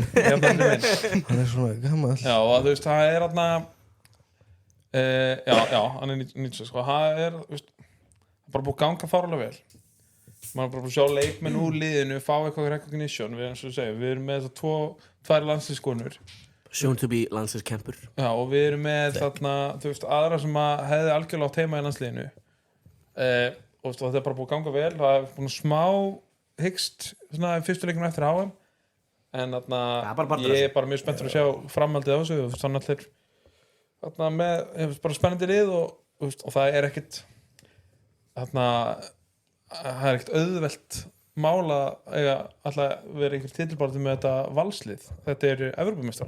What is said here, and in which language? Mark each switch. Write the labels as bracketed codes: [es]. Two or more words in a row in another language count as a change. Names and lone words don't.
[is] Hann svona gammal já og það hann hann 96 og það bara búið að ganga fárlega vel maður bara búið að sjá leikmenn úr liðinu fá eitthvað recognition við erum með tvær landsliðskonur [en] Soon to be landsliðskempur [is] já og við erum með þarna aðra sem hefði algjörlega átt heima í landsliðinu og þetta er bara búið að ganga vel það er búin smá hyggst fyrstu leikunum eftir HM en ég er bara mjög spenntur að sjá framhaldið á þessu þannig allir bara spennandi lið og það er ekkert það er ekkert auðvelt mál að alltaf vera einhver titilbaráttu með þetta valslið þetta eru Evrópumeistarar